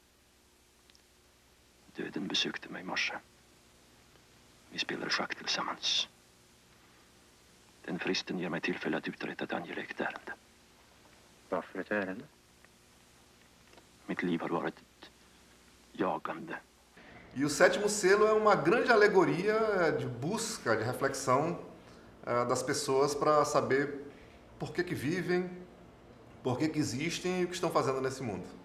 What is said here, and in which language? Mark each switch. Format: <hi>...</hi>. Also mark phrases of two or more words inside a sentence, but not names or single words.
<sv>Döden besökte mig i morse. Vi spelade schack tillsammans. Den fristen ger mig tillfälle att uträtta ett angeläget ärende. Varför ett ärende? Mitt liv har varit ett jagande.</sv> <pt>E O Sétimo Selo é uma grande alegoria de busca, de reflexão das pessoas para saber por que vivem, por que existem e o que estão fazendo nesse mundo.</pt>